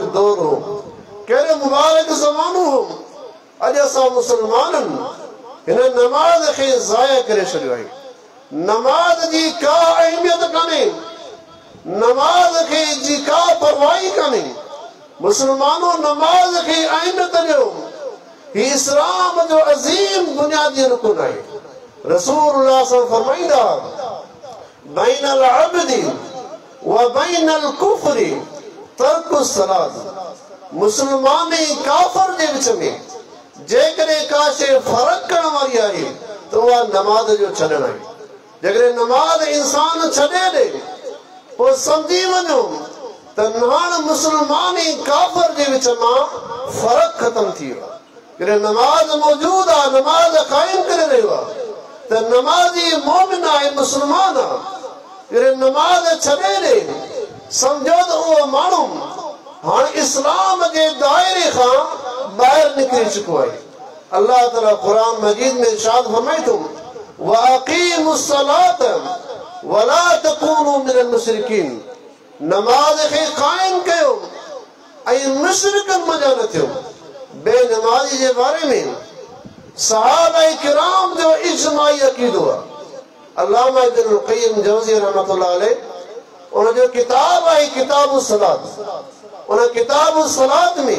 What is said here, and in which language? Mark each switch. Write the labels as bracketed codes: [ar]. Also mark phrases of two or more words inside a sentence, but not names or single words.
[sd] दौर हो कहिड़ो मुबारक ज़मानो हो अॼु असां मुस्लमाननि हिन नमाज़ खे ज़ाया करे छॾियो आहे नमाज़ जी का अहमियत कान्हे नमाज़ खे जी का परवाही कान्हे मुस्लमानो नमाज़ खे अहमियत ॾियो ही इस्लाम जो अज़ीम बुनियादी रुकन आहे रसूलुल्लाह फरमाईंदा [ar] بين العبد وبين الكفر ترك الصلاة [sd] मुस्लमान ऐं काफ़िर जे विच में जेकॾहिं का शइ फ़र्क़ु करण वारी आहे त उहा नमाज़ जो छॾणु आहे जेकॾहिं नमाज़ इंसान छॾे ॾे पोइ सम्झी वञो त हाणे मुस्लमान ऐं काफ़िर जे विच मां फ़र्क़ु ख़तमु थी वियो आहे जॾहिं नमाज़ मौजूदु आहे नमाज़ क़ाइमु करे रहियो आहे त नमाज़ी मोमिन आहे मुस्लमान आहे जॾहिं नमाज़ छॾे ॾे सम्झो त उहो माण्हू हाणे इस्लाम जे दायरे खां ॿाहिरि निकिरी चुको आहे अल्लाह ताला क़ुरान मजीद में इरशाद फरमाए थो [ar] وأقيموا الصلاة ولا تكونوا من المشركين [sd] नमाज़ खे क़ाइमु कयो ऐं मुशरिकनि मञा न थियो बेनमाज़ी जे बारे में सहाबा किराम जो इज्माई अक़ीदो आहे अल्लामा इब्नुल क़य्यिम जौज़ी [ar] رحمة الله عليه [sd] उन जो किताब आहे किताबुस सलात उन किताबुस सलात में